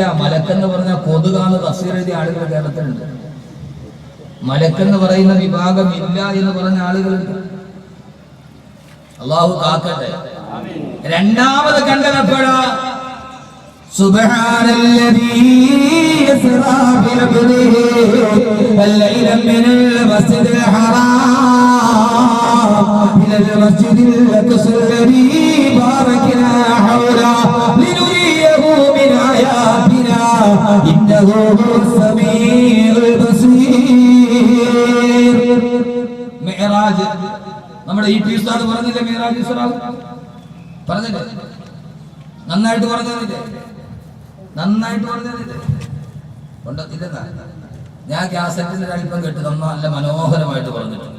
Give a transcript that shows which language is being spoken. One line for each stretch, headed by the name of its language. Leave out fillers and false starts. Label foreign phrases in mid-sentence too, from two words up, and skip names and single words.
Malayalam: മലക്കെന്ന് പറഞ്ഞാൽ കൊതുകാന്ന് തഫ്സീർ എഴുതിയ ആളുകൾ കേരളത്തിലുണ്ട്. മലക്കെന്ന് പറയുന്ന വിഭാഗം ഇല്ല എന്ന് പറഞ്ഞ ആളുകളുണ്ട്. അള്ളാഹു കാക്കട്ടെ. രണ്ടാമത് കണ്ടപ്പോഴാ
Arabic: سبحان الذي أسرى بعبده الليلا من المسجد الحرام إلى المسجد الأقصى الذي باركنا حوله لنريه من آياتنا إنه هو السميع البصير.
Malayalam: മിഅ്റാജ് നമ്മുടെ ഈ ഉസ്താദ് പറഞ്ഞില്ലേ? മിഅ്റാജ് ഇസ്രാ പറഞ്ഞില്ലേ? നന്നായിട്ട് പറഞ്ഞില്ലേ? നന്നായിട്ട് പറഞ്ഞില്ലേ? കൊണ്ടത്തില്ല. ഞാൻ കാസറ്റിന്റെ അല്പം കേട്ട് തന്ന നല്ല മനോഹരമായിട്ട് പറഞ്ഞിട്ടുണ്ട്.